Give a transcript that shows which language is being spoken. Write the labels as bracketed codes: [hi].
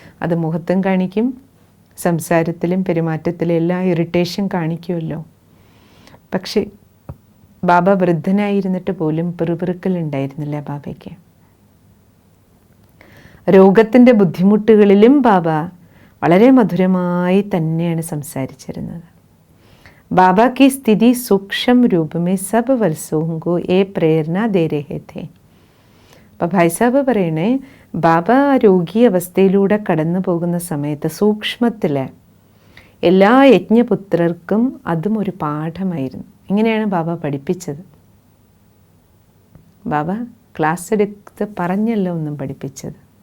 [ml] അത് മുഖത്തും കാണിക്കും, സംസാരത്തിലും പെരുമാറ്റത്തിലും എല്ലാം ഇറിറ്റേഷൻ കാണിക്കുമല്ലോ. പക്ഷേ ബാബ വൃദ്ധനായിരുന്നിട്ട് പോലും പിറുപിറുക്കലുണ്ടായിരുന്നില്ല ബാബയ്ക്ക്. രോഗത്തിൻ്റെ ബുദ്ധിമുട്ടുകളിലും ബാബ വളരെ മധുരമായി തന്നെയാണ് സംസാരിച്ചിരുന്നത്. [hi] ബാബ की स्थिति सूक्ष्म रूप में सब वर्षों को ये प्रेरणा दे रहे थे. [ml] അപ്പോൾ ഭായ് സാബ് പറയണേ, ബാബ രോഗി അവസ്ഥയിലൂടെ കടന്നു പോകുന്ന സമയത്ത് സൂക്ഷ്മത്തിൽ എല്ലാ യജ്ഞപുത്രർക്കും അതും ഒരു പാഠമായിരുന്നു. ഇങ്ങനെയാണ് ബാബ പഠിപ്പിച്ചത്. ബാബ ക്ലാസ് എടുത്ത് പറഞ്ഞല്ല ഒന്നും പഠിപ്പിച്ചത്.